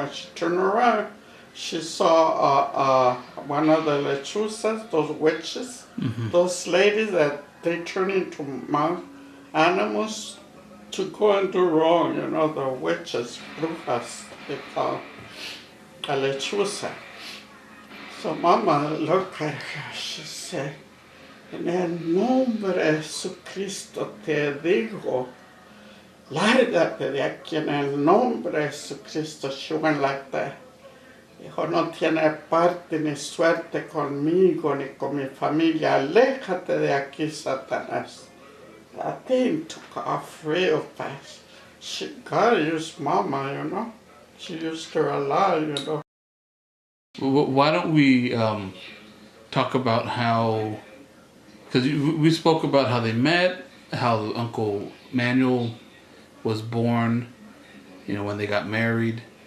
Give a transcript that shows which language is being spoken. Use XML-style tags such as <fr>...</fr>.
<en>When she turned around, she saw one of the lechuzas, those witches, Mm-hmm. those ladies that they turn into animals to go and do wrong, the witches, brujas, they call a lechuza. So Mama looked at her, she said,</en> <es>en el nombre de Jesucristo te digo, lárgate de aquí en el nombre de Jesucristo.</es> <en>She went like that.</en> <es>Dijo, no tiene parte ni suerte conmigo ni con mi familia. Aléjate de aquí, Satanás.</es> <en>That thing took off real fast. God used Mama, She used her a lot, Why don't we talk about how, because we spoke about how they met, how Uncle Manuel was born, when they got married.</en>